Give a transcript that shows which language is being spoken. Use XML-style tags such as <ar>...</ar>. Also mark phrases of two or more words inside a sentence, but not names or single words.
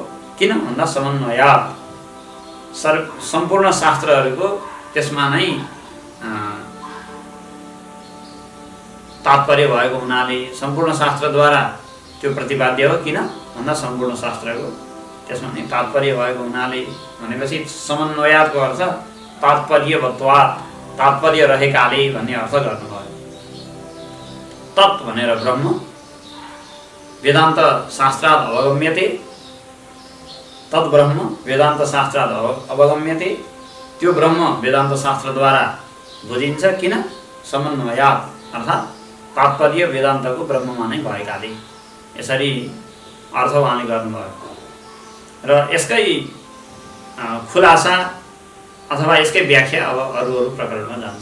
<ne>किन भन्दा समन्वयात्, सम्पूर्ण शास्त्रहरूको त्यसमा नै तात्पर्य भएको हुनाले सम्पूर्ण शास्त्रद्वारा त्यो प्रतिपाद्य हो। किन भन्दा सम्पूर्ण शास्त्रको त्यसमा नै तात्पर्य भएको हुनाले भनेपछि समन्वयातको अर्थ तात्पर्यवत्वात्, तात्पर्य रहेकाले भन्ने अर्थ गर्नुभयो।</ne> <sa>तत् भनेर ब्रह्म वेदान्त शास्त्रात् अवगम्यते, तत् ब्रह्म वेदान्त शास्त्रात् अवगम्यते,</sa> <ne>त्यो ब्रह्म वेदान्त शास्त्रद्वारा बुझिन्छ। किन समन्वयात् अर्थात् तात्पर्य वेदान्तको ब्रह्ममा नै भएकाले, यसरी अर्थ उहाँले गर्नुभयो। र यसकै खुलासा अथवा यसकै व्याख्या अब अरू प्रकरणमा जान्छ।</ne>